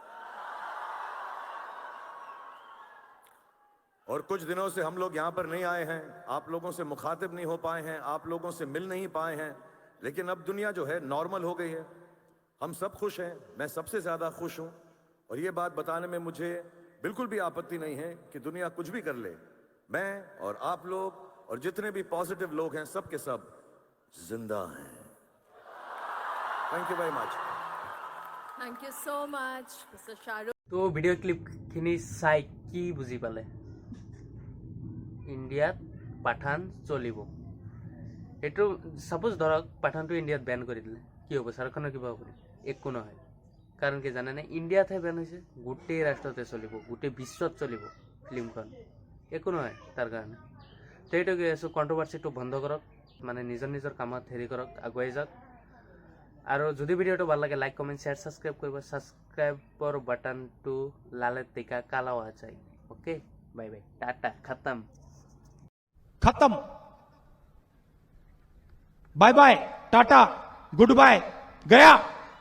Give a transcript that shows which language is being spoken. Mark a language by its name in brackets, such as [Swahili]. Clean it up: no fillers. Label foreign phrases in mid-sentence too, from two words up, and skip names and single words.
[Hindi] और कुछ दिनों से हम लोग यहां पर नहीं आए हैं, आप लोगों से मुखातिब नहीं हो पाए हैं, आप लोगों से मिल नहीं पाए हैं, लेकिन अब दुनिया जो है नॉर्मल हो गई है। हम सब खुश हैं, मैं सबसे ज्यादा खुश हूं। और ये बात बताने में मुझे बिल्कुल भी आपत्ति नहीं है कि दुनिया कुछ भी कर ले, मैं और आप लोग और जितने भी पॉजिटिव लोग हैं सब के सब जिंदा हैं। [English] thank you very much. Thank you so much, Mr. Shahrukh. [Assamese] তো ভিডিঅ' ক্লিপখিনি চাই কি বুজি পালে? ইণ্ডিয়াত পাঠান চলিব, এইটো ছাপোজ ধৰক পাঠানটো ইণ্ডিয়াত বেন কৰি দিলে, কি হ'ব? শ্বাহৰুখ খানৰ কিবা হ'ব? একো নহয়। কাৰণ কি জানেনে? ইণ্ডিয়াতহে বেন হৈছে, গোটেই ৰাষ্ট্ৰতে চলিব, গোটেই বিশ্বত চলিব ফিল্মখন, একো নহয় তাৰ কাৰণে। তো এইটো কৈ আছোঁ, কণ্ট্ৰভাৰ্চিটো বন্ধ কৰক, মানে নিজৰ কামত হেৰি কৰক, আগুৱাই যাওক। আৰু যদি ভিডিঅ'টো ভাল লাগে, [English] like, comment, share, subscribe [Assamese] কৰিব। ছাবস্ক্ৰাইবৰ বাটনটো লালে টিকা কালা হোৱা চাই। [English] okay, bye bye, [Hindi] टाटा, खत्म। [English] bye bye, [Hindi] टाटा, [English] good bye, [Hindi] गया।